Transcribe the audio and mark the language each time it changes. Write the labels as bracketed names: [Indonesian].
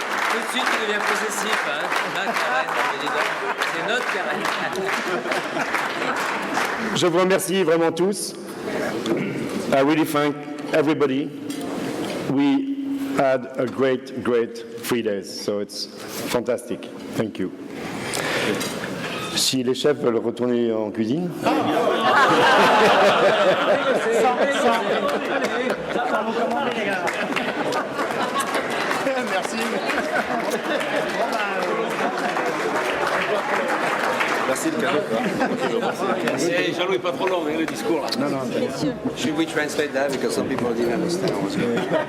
[French] Tout de suite, il devient possessif. Hein. Ma Karen, c'est notre Karen. Je vous remercie vraiment tous. [English] I really thank everybody. We had a great 3 days, so it's fantastic. Thank you. [French] Si les chefs veulent retourner en cuisine. Merci. Merci le cadeau. Jean-Louis, pas trop long, hein, le discours là. Non, non. [English] Should we translate that because some people didn't understand what's going on?